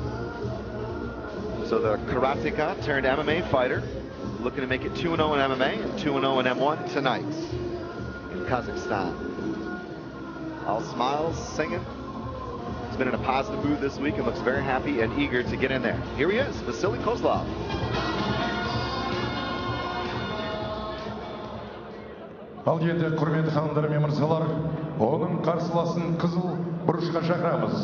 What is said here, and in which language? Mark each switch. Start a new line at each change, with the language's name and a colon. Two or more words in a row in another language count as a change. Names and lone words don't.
English: So the karateka turned MMA fighter, looking to make it 2-0 in MMA and 2-0 in M1 tonight in Kazakhstan. All smiles, singing. He's been in a positive mood this week and looks very happy and eager to get in there. Here he is, Vasiliy Kozlov.
Kazakh: Ал енді құрметті ханымдар мен мырзалар, оның қарсыласын қызыл бұрышқа шақырамыз.